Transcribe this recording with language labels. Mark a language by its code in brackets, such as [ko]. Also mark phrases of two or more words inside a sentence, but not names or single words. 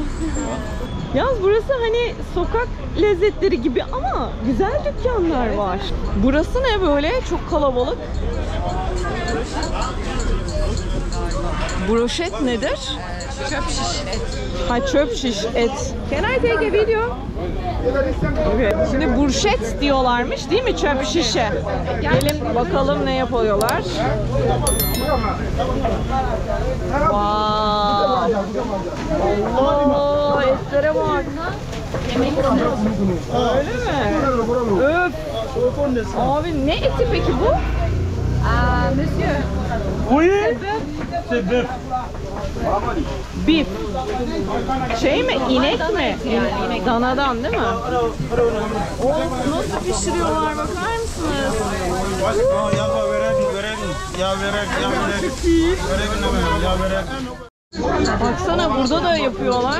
[tr] Yalnız burası hani sokak lezzetleri gibi ama güzel dükkanlar var. Burası ne böyle? Çok kalabalık. Broşet nedir? Çöp şiş et. Ha, çöp şiş et. [en] Can I take a video? Okay. [tr] Şimdi burşet diyorlarmış değil mi çöp şişe? Gelin bakalım ne yapıyorlar. Wow. Allah, etlere bak. Öyle mi? Öp. Abi ne eti peki bu? [fr] Monsieur. Oui, c'est bœuf. Bif. [tr] Şey mi? İnek mi? Yani Danadan değil mi? O nasıl pişiriyorlar, bakar mısınız? Baksana, burada da yapıyorlar.